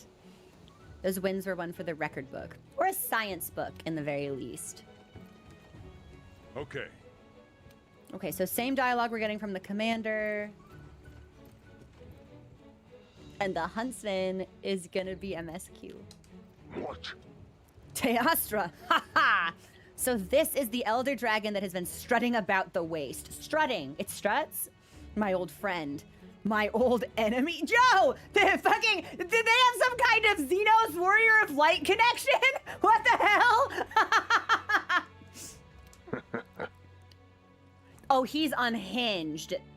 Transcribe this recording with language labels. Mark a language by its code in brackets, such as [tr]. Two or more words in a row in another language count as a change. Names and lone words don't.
[en] Those wins were one for the record book. Or a science book, in the very least. Okay. Okay, so same dialogue we're getting from the commander. And the huntsman is gonna be MSQ. What? Teostra! Ha ha! So this is the elder dragon that has been strutting about the waste. Strutting! It struts? My old friend. My old enemy. Joe! Did they have some kind of Xenos Warrior of Light connection? What the hell? Oh, he's unhinged.